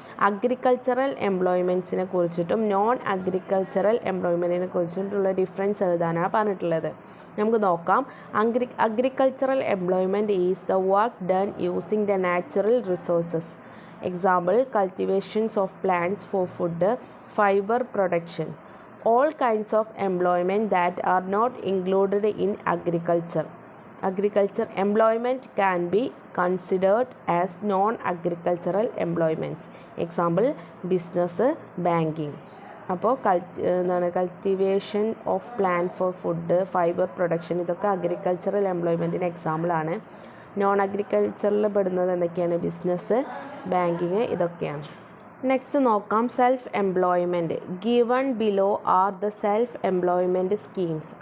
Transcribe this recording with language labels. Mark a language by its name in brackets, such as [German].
[Malayalam] Agricultural എംപ്ലോയ്മെൻറ്റ്സിനെ കുറിച്ചിട്ടും non agricultural എംപ്ലോയ്മെൻറ്റിനെ കുറിച്ചിട്ടുള്ള difference എഴുതാനാണ് പറഞ്ഞിട്ടുള്ളത്. നമുക്ക് നോക്കാം. [English] Agricultural employment is the work done using the natural resources. Example, cultivations of plants for food, fiber production. All kinds of employment that are not included in agriculture. Agriculture employment can be considered as non-agricultural employments. Example, business, banking. [Malayalam] അപ്പോൾ [English] cultivation of plant for food, fibre production, [Malayalam] ഇതൊക്കെ agricultural എംപ്ലോയ്മെൻറ്റിന് എക്സാമ്പിളാണ്. Non അഗ്രികൾച്ചറിൽ പെടുന്നത് എന്തൊക്കെയാണ്? Business, banking, ഇതൊക്കെയാണ്. [English] next [Malayalam] നോക്കാം, [English] Self employment. Given below are the self employment schemes.